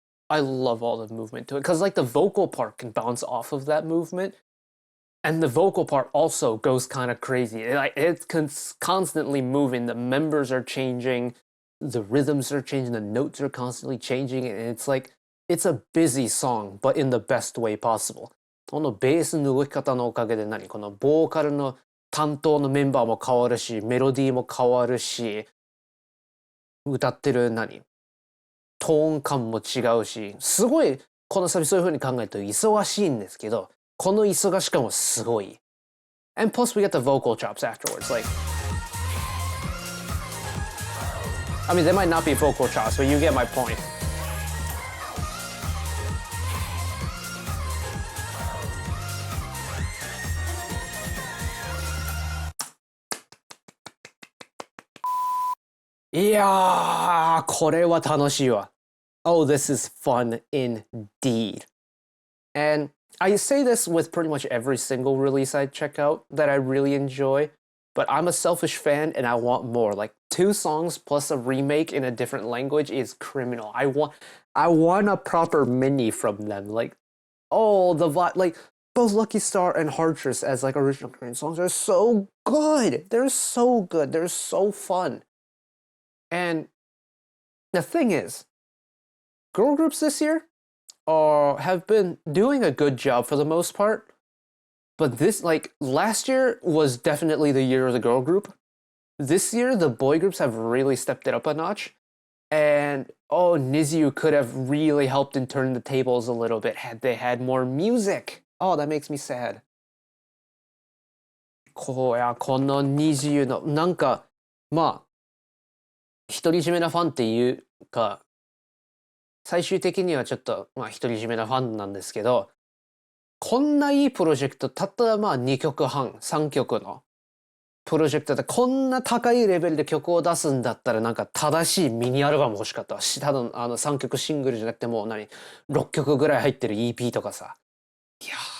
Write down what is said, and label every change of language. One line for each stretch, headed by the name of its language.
English: I love all the movement to it because the vocal part can bounce off of that movement, and the vocal part also goes kind of crazy. It's constantly moving. The members are changing, the rhythms are changing, the notes are constantly changing, and it's a busy song, but in the best way possible.
Japanese: このベースの動き方のおかげでこのボーカルの担当のメンバーも変わるし、メロディーも変わるし、歌ってるトーン感も違うし、すごいこのサビそういう風に考えると忙しいんですけど、この忙し感はすごい。
English: And plus we get the vocal chops afterwards. Like, I mean, they might not be vocal chops, but you get my point.
Japanese: いやー、これは楽しいわ。
English: Oh, this is fun indeed. And I say this with pretty much every single release I check out that I really enjoy, but I'm a selfish fan and I want more. Like 2 songs plus a remake in a different language is criminal. I want a proper mini from them. Like, oh, like both Lucky Star and HEARTRIS as like original Korean songs are so good. They're so good. They're so fun. And the thing is, girl groups this year have been doing a good job for the most part. But this, like, last year was definitely the year of the girl group. This year, the boy groups have really stepped it up a notch. And, oh, NiziU could have really helped in turning the tables a little bit had they had more music. Oh, that makes me sad.
Japanese: このNiziUの、なんか、まあ、独り占めなファンっていうか、最終的にはちょっと、まあ、独り占めなファンなんですけど、こんないいプロジェクト、たったまあ2曲半、3曲のプロジェクトでこんな高いレベルで曲を出すんだったらなんか正しいミニアルバム欲しかったし、ただ3曲シングルじゃなくてもう6曲ぐらい入ってる EP とかさ。いやー。